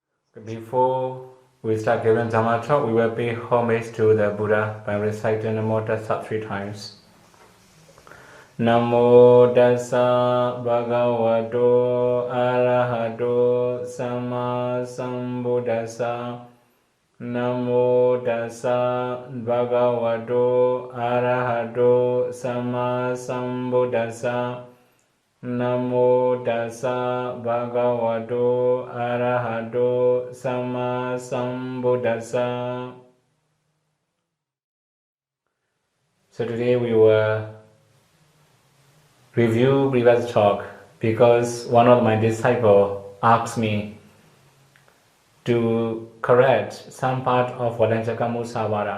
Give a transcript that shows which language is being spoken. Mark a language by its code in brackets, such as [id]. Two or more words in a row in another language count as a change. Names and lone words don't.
[en] Before we start giving Dhamma Talk, we will pay homage to the Buddha by reciting the Namo Tassa 3 times. [pi] Namo Tassa Bhagavato Arahato Sama Sambuddhassa. Namo Tassa Bhagavato Arahato Sama Sambuddhassa. Namo Tassa Bhagavato Arahato Sama Sambuddhassa. [en] So today we will review previous talk because one of my disciples asked me to correct some part of Valanchaka Musavara.